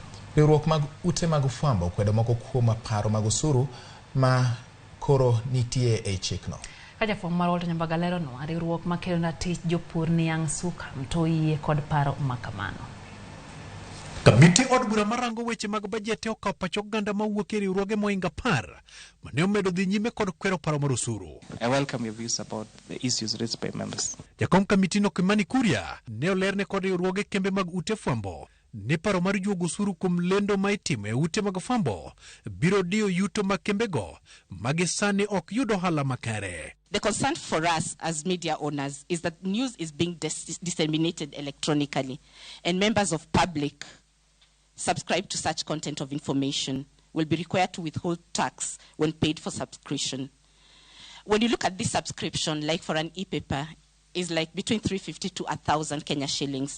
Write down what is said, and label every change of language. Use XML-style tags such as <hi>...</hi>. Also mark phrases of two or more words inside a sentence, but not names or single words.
<luo>Riwruok mag ute mag fwambo kwedo moko kuom paro mag osuru ma koro nitie e chikno. Ka jafwambo mar Walter Nyambaga lero no, riwruok makelo na tich Jopur niang to yie kod paro makamano. Kamiti od bura marango weche mag bajete okawo pacho oganda mawuok e riwruoge moinga 10 mane omedo dhi nyime kod kwero paro mar osuru.</luo> <en>I welcome your views about the issues raised by members.</en> <luo>Jakom kamiti no Kimani Kuria ne olerne kod riwruoge kembe mag ute fwambo ne paro mar juogo osuru kuom lendo ma itimo e ute mag fwambo biro dio yuto mag kembego magisani ok yudo ohala makare.</luo> <en>The concern for us as media owners is that news is being disseminated electronically, and members of public subscribe to such content of information will be required to withhold tax when paid for subscription. When you look at this subscription, like for an e-paper, is like between 350 to 1,000 Kenya shillings.</en>